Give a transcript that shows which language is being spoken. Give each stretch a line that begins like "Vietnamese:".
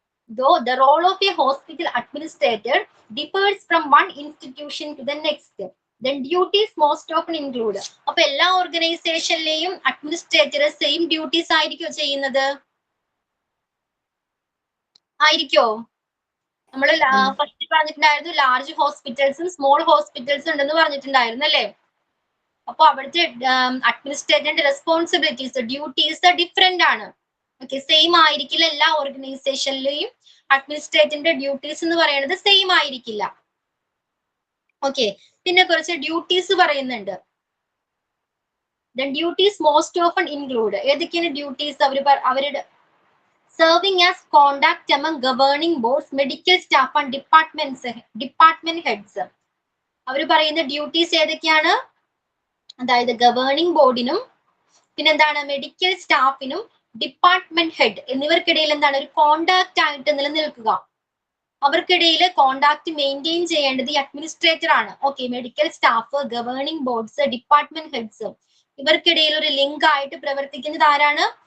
English: Though the role of a hospital administrator differs from one institution to the next, then duties most often include.
Malayalam: അപ്പൊ എല്ലാ ഓർഗനൈസേഷനിലെയും administrator same duties ആയിരിക്കോ ചെയ്യുന്നത്? ആയിരിക്കോ? നമ്മൾ first പറഞ്ഞിട്ടുണ്ടായിരുന്നു large ഹോസ്പിറ്റൽസും small ഹോസ്പിറ്റൽസും ഉണ്ടെന്ന് പറഞ്ഞിട്ടുണ്ടായിരുന്നു അല്ലേ? അപ്പൊ അവിടുത്തെ അഡ്മിനിസ്ട്രേറ്ററിന്റെ റെസ്പോൺസിബിലിറ്റീസ്, ഡ്യൂട്ടീസ് ഡിഫറെന്റ് ആണ്. ഓക്കെ, സെയിം ആയിരിക്കില്ല എല്ലാ ഓർഗനൈസേഷനിലെയും അഡ്മിനിസ്ട്രേറ്ററിന്റെ ഡ്യൂട്ടീസ് എന്ന് പറയുന്നത് സെയിം ആയിരിക്കില്ല. ഓക്കെ, പിന്നെ കുറച്ച് ഡ്യൂട്ടീസ് പറയുന്നുണ്ട്.
English: Duties most often include.
Malayalam: ഏതൊക്കെയാണ് ഡ്യൂട്ടീസ്? അവരുടെ
English: serving as contact among governing boards, medical staff and department heads.
Malayalam: അവർ പറയുന്ന ഡ്യൂട്ടീസ് ഏതൊക്കെയാണ്? അതായത് ഗവേണിംഗ് ബോർഡിനും പിന്നെന്താണ് മെഡിക്കൽ സ്റ്റാഫിനും ഡിപ്പാർട്ട്മെന്റ് ഹെഡ് എന്നിവർക്കിടയിൽ എന്താണ് ഒരു കോണ്ടാക്ട് ആയിട്ട് നിലനിൽക്കുക. അവർക്കിടയിൽ കോണ്ടാക്ട് മെയിൻറ്റെയിൻ ചെയ്യേണ്ടത് ഈ അഡ്മിനിസ്ട്രേറ്റർ ആണ്. Okay, medical staff, governing boards, department heads ഇവർക്കിടയിൽ ഒരു ലിങ്ക് ആയിട്ട് പ്രവർത്തിക്കുന്നത് ആരാണ്?